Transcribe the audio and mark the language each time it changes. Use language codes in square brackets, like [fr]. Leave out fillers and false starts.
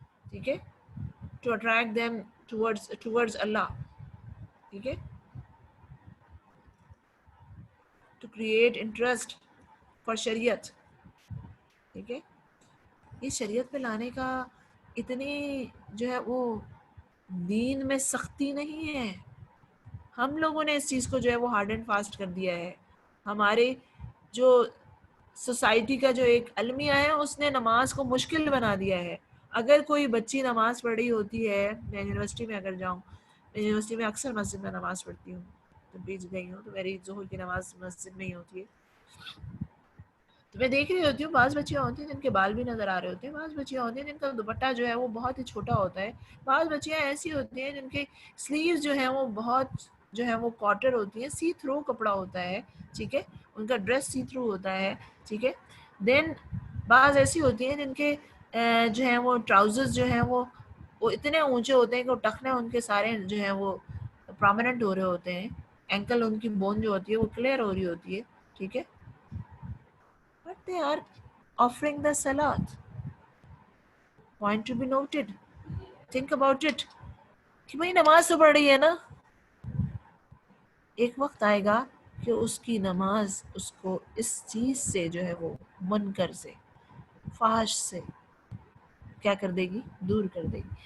[ur] ٹھیک ہے, [en] to attract them towards Allah. [ur] ٹھیک ہے, [en] to create interest for shariah. [ur] ٹھیک ہے, یہ شریعت پہ لانے کا اتنی جو ہے وہ دین میں سختی نہیں ہے. ہم لوگوں نے اس چیز کو جو ہے وہ [en] hard and fast [ur] کر دیا ہے. ہمارے جو سوسائٹی کا جو ایک المیہ ہے اس نے نماز کو مشکل بنا دیا ہے. اگر کوئی بچی نماز پڑھ رہی ہوتی ہے, میں یونیورسٹی میں اگر جاؤں, میں یونیورسٹی میں اکثر مسجد میں نماز پڑھتی ہوں, جب بیچ گئی ہوں تو میری ظہر کی نماز مسجد میں ہی ہوتی ہے, تو میں دیکھ رہی ہوتی ہوں بعض بچیاں ہوتی ہیں جن کے بال بھی نظر آ رہے ہوتے ہیں, بعض بچیاں ہوتی ہیں جن کا دوپٹہ جو ہے وہ بہت ہی چھوٹا ہوتا ہے, بعض بچیاں ایسی ہوتی ہیں جن کے سلیوز جو ہیں وہ بہت جو ہے وہ کاٹر ہوتی ہیں, سی تھرو کپڑا ہوتا ہے. ٹھیک ہے, ان کا ڈریس سی تھرو ہوتا ہے. ٹھیک ہے, دین بعض ایسی ہوتی ہیں جن کے جو ہیں وہ ٹراؤزرز جو ہیں وہ اتنے اونچے ہوتے ہیں کہ وہ ٹخنے ان کے سارے جو ہیں وہ پرومیننٹ ہو رہے ہوتے ہیں, اینکل ان کی بون جو ہوتی ہے وہ کلیئر ہو رہی ہوتی ہے. ٹھیک ہے, [en] but they are offering the salat. Point to be noted. Think about it. [ur] کہ بھئی نماز تو پڑھ رہی ہے نا, ایک وقت آئے گا کہ اس کی نماز اس کو اس چیز سے جو ہے وہ منکر سے, فحش سے کیا کر دے گی, دور کر دے گی.